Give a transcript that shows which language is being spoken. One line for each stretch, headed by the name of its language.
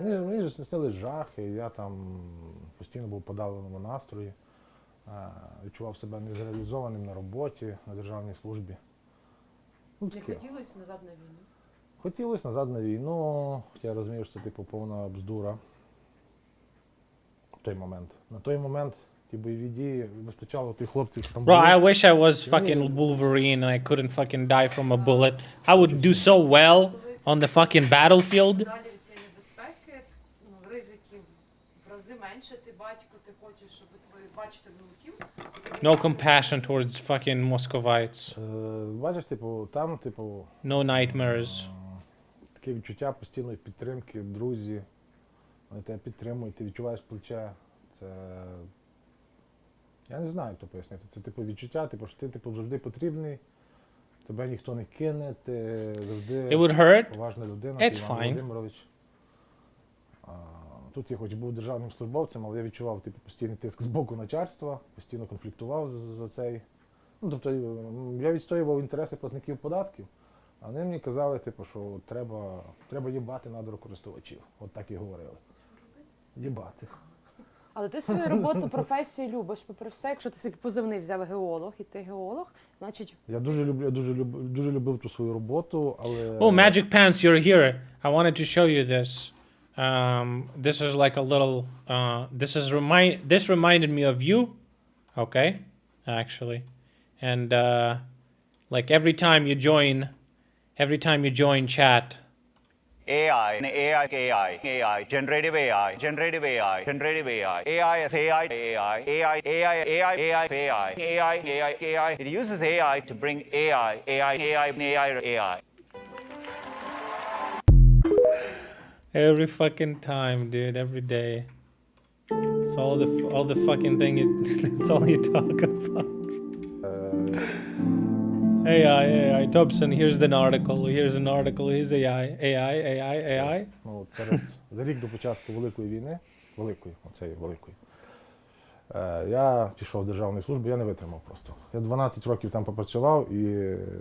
Ukrainian: Мені снились жахи, я там постійно був в подавленому настрої, відчував себе незреалізованим на роботі, на державній службі. Не хотілося назад на війну? Хотілося назад на війну, хоча я розумію, що це повна бздура. На той момент ті бойові дії вистачало тих хлопців, що там
English: Bro, I wish I was fucking Wolverine and I couldn't fucking die from a bullet. I would do so well on the fucking battlefield.
Ukrainian: Далі від цієї небезпеки, ризиків в рази менше, ти батько, ти хочеш, щоб твої бачити внуків.
English: No compassion towards fucking Moscovites.
Ukrainian: Бачиш, там,
English: No nightmares.
Ukrainian: Таке відчуття постійної підтримки, друзі. Вони тебе підтримують, ти відчуваєш плече. Це... Я не знаю, як то пояснити. Це відчуття, що ти завжди потрібний, тебе ніхто не кине, ти завжди поважна людина.
English: It's
Ukrainian: Іван
English: fine.
Ukrainian: Володимирович. Тут я хоч був державним службовцем, але я відчував постійний тиск з боку начальства, постійно конфліктував за цей. Тобто я відстоював інтереси платників податків, а вони мені казали, що треба їбати надрокористувачів. От так і говорили. Їбати. Але ти свою роботу, професію любиш, попри все, якщо ти собі позивний взяв геолог, і ти геолог, значить... Я дуже любив ту свою роботу, але...
English: Oh, Magic Pants, you're here. I wanted to show you this. This is like a little... This reminded me of you. Okay, actually. And like every time you join chat... AI, generative AI, AI is AI. It uses AI to bring AI. Every fucking time, dude, every day. It's all the fucking thing, it's all you talk about. AI, Dobson, here's an article, here's AI.
Ukrainian: За рік до початку Великої війни великої, оцеї великої. Я пішов в державну службу, я не витримав просто. Я 12 років там попрацював і...